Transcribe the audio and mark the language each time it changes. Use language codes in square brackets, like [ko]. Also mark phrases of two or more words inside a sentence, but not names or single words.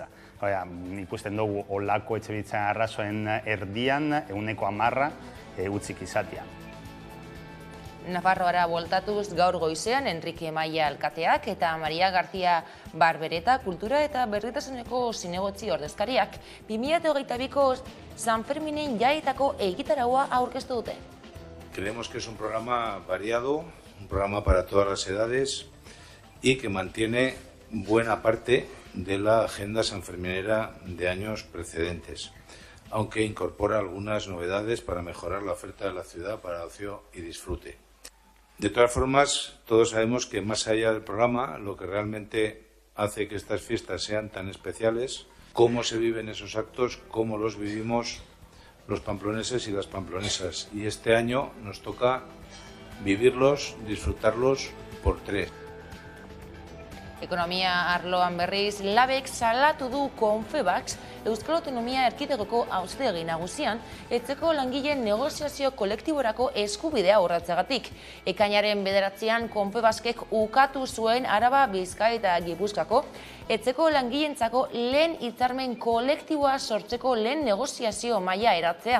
[eu] Ikusten dugu, olako etxebizitzaren arrazoen erdian, 110 utzik izatea. Nafarroara bueltatuz gaur goizean Enrique Maia alkateak eta Maria García Barbereta kultura eta berritasuneko zinegotzi ordezkariak 2022ko San Ferminen jaitako egitaraua aurkeztu dute. [es] Creemos que es un programa variado, un programa para todas las edades y que mantiene buena parte de la agenda sanferminera de años precedentes, aunque incorpora algunas novedades para mejorar la oferta de la ciudad para ocio y disfrute. De todas formas, todos sabemos que más allá del programa, lo que realmente hace que estas fiestas sean tan especiales, cómo se viven esos actos, cómo los vivimos los pamploneses y las pamplonesas. Y este año nos toca vivirlos, disfrutarlos por 3. [eu] Ekonomia arloan berriz, Labek salatu du Confebask Euskal Autonomia Erkidegoko Auzitegi Nagusian etxeko langileen negoziazio kolektiborako eskubidea urratzeagatik. Ekainaren 9an Confebaskek ukatu zuen Araba, Bizkaia eta Gipuzkoako etxeko langileentzako lehen hitzarmen kolektiboa sortzeko lehen negoziazio maila eratzea.